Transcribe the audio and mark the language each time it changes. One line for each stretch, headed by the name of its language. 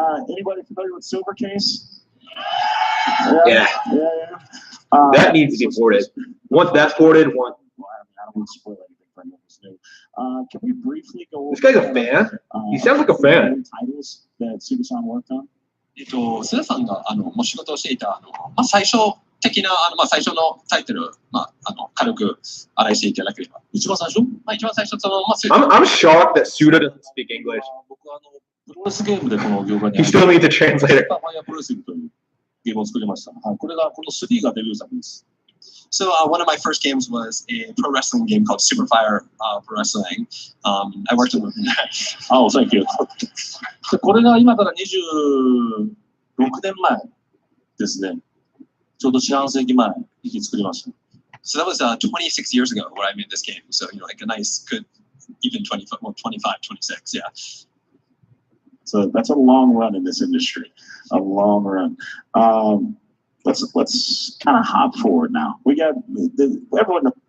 English: Anybody familiar with Silvercase? Yeah. That needs to be ported. Once that's ported, one. I don't want to spoil anything for anyone who's new. Can we briefly go over this guy's a fan? He sounds like a fan. Titles that Suda-san worked on?
Japanese: 須田さんがもう仕事をしていた最初的な最初のタイトル軽く洗いしていただければ。一番最初
English: I'm shocked that Suda doesn't speak English.
Japanese: 僕プロレスゲームでこの業界に
English: He still needs a translator.
Japanese: ファイアプロレスというゲームを作りました。これがこの3がデビュー作です。
English: So one of my first games was a pro wrestling game called Superfire Pro Wrestling. I worked on that. Oh, thank you.
Japanese: これが今から26年前ですね。ちょうど四半世紀前に作りました。
English: So that was 26 years ago when I made this game. So like a nice, good, even 25, 26, yeah. So that's a long run in this industry, a long run. Let's kind of hop forward now. We got everyone.